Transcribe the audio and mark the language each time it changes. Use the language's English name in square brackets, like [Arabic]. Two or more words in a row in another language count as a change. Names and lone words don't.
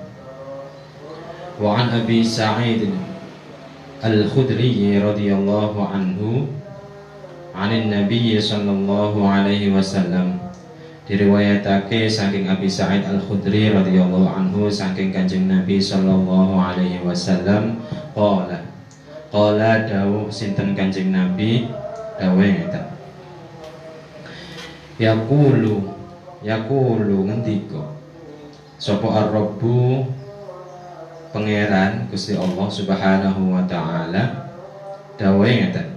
[Arabic] وعن أبي سعيد الخدري رضي الله عنه عن النبي صلى الله عليه وسلم. [Javanese] Diriwayatake saking Abi Sa'id Al-Khudri [Arabic] رضي الله عنه [Javanese] saking Kanjeng Nabi [Arabic] صلى الله عليه وسلم [Javanese] qala dawuh sinten Kanjeng Nabi dawuh ngeten. Yaqulu ngendika sapa ar-rabbu pangeran Gusti Allah [Arabic] سبحانه وتعالى [Javanese] dawuhe ngeten.